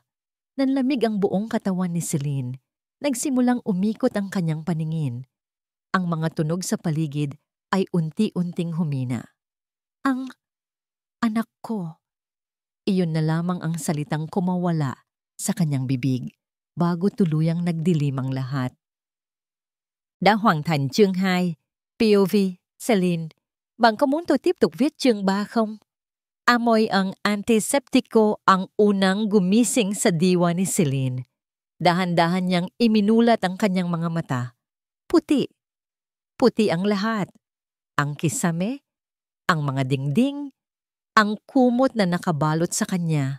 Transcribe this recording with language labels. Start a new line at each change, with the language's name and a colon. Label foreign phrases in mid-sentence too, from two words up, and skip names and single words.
Filipino: Nanlamig ang buong katawan ni Celine. Nagsimulang umikot ang kanyang paningin. Ang mga tunog sa paligid ay unti-unting humina. "Ang anak ko." Iyon na lamang ang salitang kumawala sa kanyang bibig bago tuluyang nagdilim ang lahat.
Vietnamese: Đã hoàn thành chương 2. POV, Celine. Bạn có muốn tôi tiếp tục viết chương 3 không?
Filipino: Amoy ang antiseptiko ang unang gumising sa diwa ni Celine. Dahan-dahan niyang iminulat ang kanyang mga mata. Puti. Puti ang lahat. Ang kisame, ang mga dingding, ang kumot na nakabalot sa kanya.